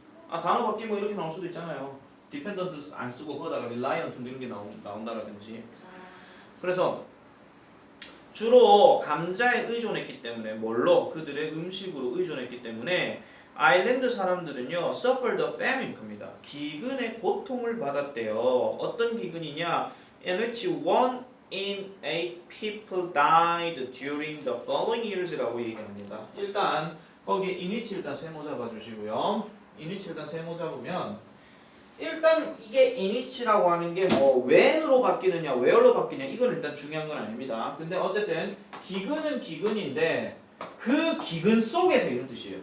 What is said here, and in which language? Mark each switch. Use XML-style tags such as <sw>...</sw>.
<ko>아 단어 바뀌면 이렇게 나올 수도 있잖아요. dependent 안 쓰고 거기다가 reliant 이런 게 나온다라든지. 그래서 주로 감자에 의존했기 때문에 뭘로? 그들의 음식으로 의존했기 때문에 아일랜드 사람들은요</ko> <en>suffered the famine</en> <ko>겁니다. 기근의 고통을 받았대요. 어떤 기근이냐?</ko> <en>In which 1 in 8 people died during the following years</en> <ko>라고 얘기합니다. 일단 거기 in which 일단 세모 잡아주시고요. in which 일단 세모 잡으면 일단 이게 in which라고 하는 게 뭐 when으로 바뀌느냐 where로 바뀌냐 이건 일단 중요한 건 아닙니다. 근데 어쨌든 기근은 기근인데 그 기근 속에서 이런 뜻이에요.</ko>